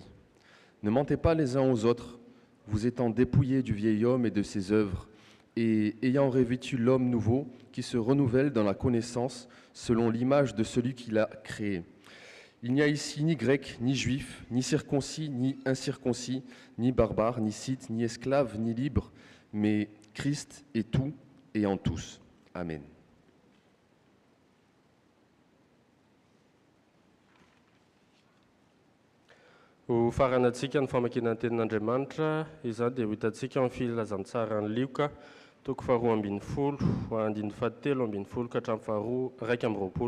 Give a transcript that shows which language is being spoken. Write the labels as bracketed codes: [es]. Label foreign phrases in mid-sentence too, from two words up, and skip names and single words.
[fr] Ne mentez pas les uns aux autres, vous étant dépouillés du vieil homme et de ses œuvres, et ayant revêtu l'homme nouveau qui se renouvelle dans la connaissance selon l'image de celui qui l'a créé. Il n'y a ici ni grec, ni juif, ni circoncis, ni incirconcis, ni barbare, ni scythe, ni esclave, ni libre, mais Christ est tout et en tous. Amen. [mg] Ho faranantsika ny famakiana ny tenin'Andriamanitra, izany dia ho hitantsika amin'ny filazantsara ny Lioka, toko faharoa ambin'ny folo, andin'ny fahatelo ambin'ny folo ka hatramin'ny faharoa raiky amby roapolo.